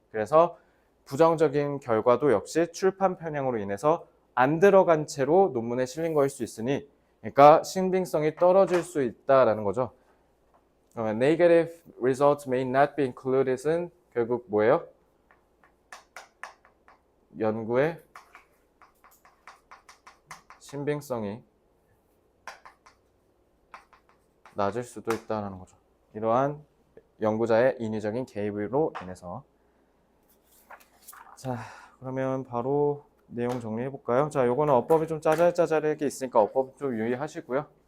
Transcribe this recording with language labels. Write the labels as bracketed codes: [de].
[ko] 그래서 부정적인 결과도 역시 출판 편향으로 인해서 안 들어간 채로 논문에 실린 거일 수 있으니, 그러니까 신빙성이 떨어질 수 있다라는 거죠. [en] Negative results may not be included은 [ko] 결국 뭐예요? 연구의 신빙성이 낮을 수도 있다는 거죠. 이러한 연구자의 인위적인 개입으로 인해서. 자, 그러면 바로 내용 정리해 볼까요? 자, 요거는 어법이 좀 짜잘짜잘하게 있으니까 어법 좀 유의하시고요.